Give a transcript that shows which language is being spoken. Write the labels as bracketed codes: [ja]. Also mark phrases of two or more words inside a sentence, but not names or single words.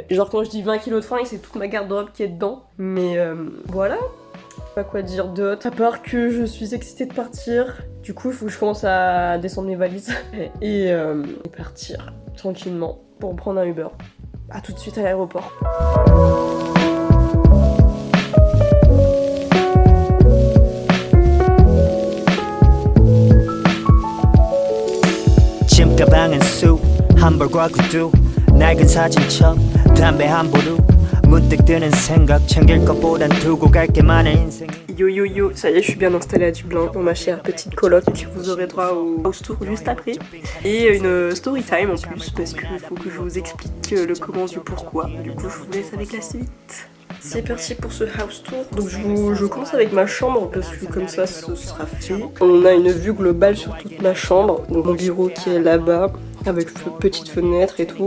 [fr] Genre quand je dis 20 kg de fringues c'est toute ma garde-robe qui est dedans, mais voilà, pas quoi dire d'autre, à part que je suis excitée de partir, du coup il faut que je commence à descendre mes valises et partir tranquillement pour prendre un Uber. A tout de suite à l'aéroport. [ko] 가방은 쑥 한 벌과 구두 낡은 사진첩 담배 한 보루 문득 드는 생각 챙길 것보단 두고 갈 게 많은 인생이 [fr] Yo yo yo, ça y est, je suis bien installée à Dublin pour ma chère petite coloc. Vous aurez droit au [en] house tour [fr] juste après. Et une [en] story time [fr] en plus, parce qu'il faut que je vous explique le comment du pourquoi. Du coup, je vous laisse avec la suite. C'est parti pour ce [en] house tour. [fr] Donc je commence avec ma chambre parce que comme ça ce sera fait. On a une vue globale sur toute ma chambre. Donc mon bureau qui est là-bas avec petite fenêtre et tout.